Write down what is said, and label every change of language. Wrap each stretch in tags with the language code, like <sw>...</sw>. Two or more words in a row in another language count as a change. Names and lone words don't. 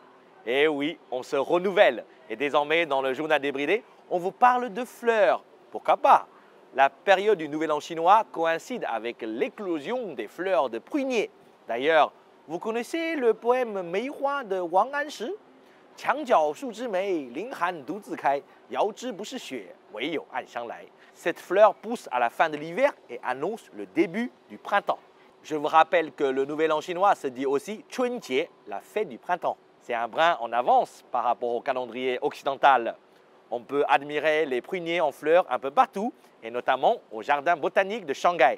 <fr>Et oui, on se renouvelle. Et désormais, dans le journal débridé, on vous parle de fleurs. Pourquoi pas? La période du Nouvel An chinois coïncide avec l'éclosion des fleurs de prunier. D'ailleurs, vous connaissez le poème Meihua de Wang Anshi?</fr> <zh>墙角数枝梅，凌寒独自开，遥知不是雪，唯有暗香来.</zh> <fr>Cette fleur pousse à la fin de l'hiver et annonce le début du printemps. Je vous rappelle que le Nouvel An chinois se dit aussi Chunjie, la fête du printemps. C'est un brin en avance par rapport au calendrier occidental. On peut admirer les pruniers en fleurs un peu partout, et notamment au jardin botanique de Shanghai.</fr>